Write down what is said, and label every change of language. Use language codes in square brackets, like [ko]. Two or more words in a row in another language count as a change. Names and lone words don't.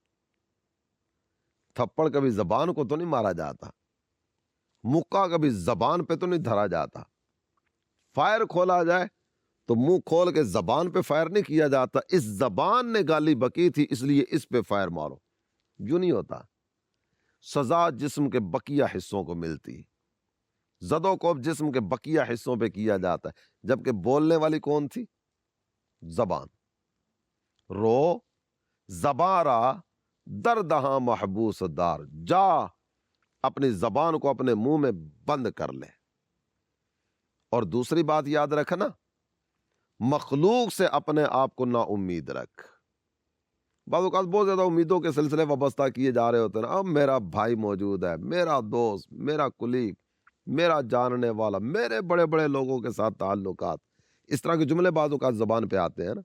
[ur] تھپڑ کبھی زبان کو تو نہیں مارا جاتا، مکہ کبھی زبان پہ تو نہیں دھرا جاتا، فائر کھولا جائے تو منہ کھول کے زبان پہ فائر نہیں کیا جاتا، اس زبان نے گالی بکی تھی اس لیے اس پہ فائر مارو، یوں نہیں ہوتا۔ سزا جسم کے بقیہ حصوں کو ملتی، زد و کوب جسم کے بقیہ حصوں پہ کیا جاتا ہے، جبکہ بولنے والی کون تھی؟ [fa] زبان۔ رو زبارا دردہاں محبوس دار، [ur] جا اپنی زبان کو اپنے منہ میں بند کر لے۔ اور دوسری بات یاد رکھنا، مخلوق سے اپنے آپ کو نا امید رکھ۔ بعض اوقات بہت زیادہ امیدوں کے سلسلے وابستہ کیے جا رہے ہوتے ہیں، اب میرا بھائی موجود ہے، میرا دوست، میرا کلیگ، میرا جاننے والا، میرے بڑے بڑے لوگوں کے ساتھ تعلقات، اس طرح کے جملے بعض اوقات زبان پہ آتے ہیں نا۔